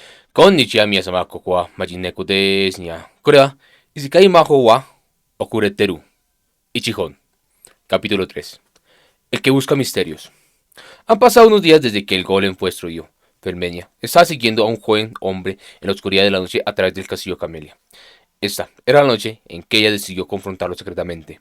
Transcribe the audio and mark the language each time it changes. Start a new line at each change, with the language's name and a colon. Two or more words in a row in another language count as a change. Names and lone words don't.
Japanese: Konnichiwa皆様、ここはマジネコですにゃ。これは、Isekai Majo wa Okureteru.
Spanish: Ichihon. Capítulo 3. El que busca misterios. Han pasado unos días desde que el golem fue destruido. Felmenia estaba siguiendo a un joven hombre en la oscuridad de la noche a través del castillo Camelia. Esta era la noche en que ella decidió confrontarlo secretamente.